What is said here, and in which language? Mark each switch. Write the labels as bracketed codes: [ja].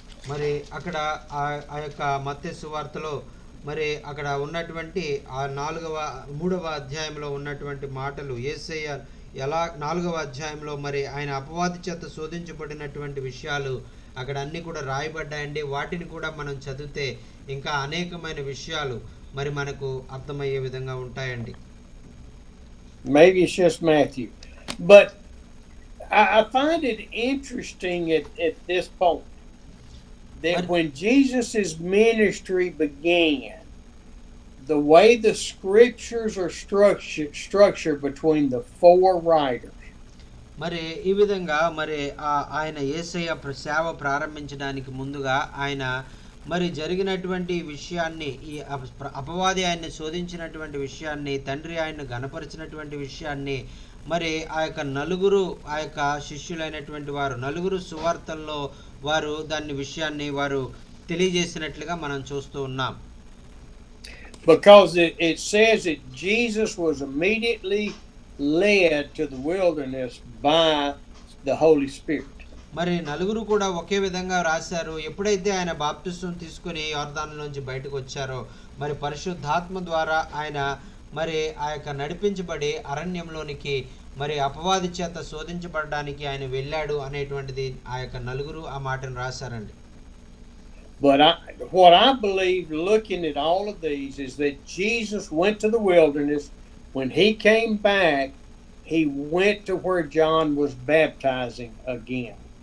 [te] మరి అక్కడ ఆ యొక్క మత్తయి సువార్తలో మరి అక్కడ ఉన్నటువంటి ఆ 3వ అధ్యాయంలో ఉన్నటువంటి మాటలు, యేసయ్య ఎలా 4వ అధ్యాయంలో మరి ఆయన అపవాది చేత శోధించబడినటువంటి విషయాలు అక్కడ అన్ని కూడా రాయబడ్డాయండి. వాటిని కూడా మనం చదివితే ఇంకా అనేకమైన విషయాలు మరి మనకు అర్థమయ్యే విధంగా ఉంటాయండి. [en] Maybe it's just Matthew, but I find it interesting at this point that when Jesus' ministry began, the way the scriptures are structured between the 4 writers. [te] మరి ఈ విధంగా మరి ఆయన యేసయ్య సేవ ప్రారంభించడానికి ముందుగా ఆయన మరి జరిగినటువంటి విషయాన్ని, ఈ అపవాది ఆయన్ని శోధించినటువంటి విషయాన్ని, తండ్రి ఆయన్ను గణపరిచినటువంటి విషయాన్ని, మరి ఆ యొక్క నలుగురు ఆ యొక్క శిష్యులైనటువంటి వారు నలుగురు సువార్తల్లో వారు దాని విషయాన్ని వారు తెలియజేసినట్లుగా మనం చూస్తూ ఉన్నాం. [en] Because it says that Jesus was immediately led to the wilderness by the Holy Spirit. [te] మరి నలుగురు కూడా ఒకే విధంగా రాశారు. ఎప్పుడైతే ఆయన బాప్తిసం తీసుకుని యోర్దానులోంచి బయటకు వచ్చారో మరి పరిశుద్ధాత్మ ద్వారా ఆయన మరి ఆ యొక్క నడిపించబడి అరణ్యంలోనికి మరి అపవాది చేత శోధించబడడానికి ఆయన వెళ్ళాడు అనేటువంటిది ఆ యొక్క నలుగురు ఆ మాటను రాశారండి. [en] But what I believe, looking at all of these, is that Jesus went to the wilderness. When he came back, he went to where John was baptizing again.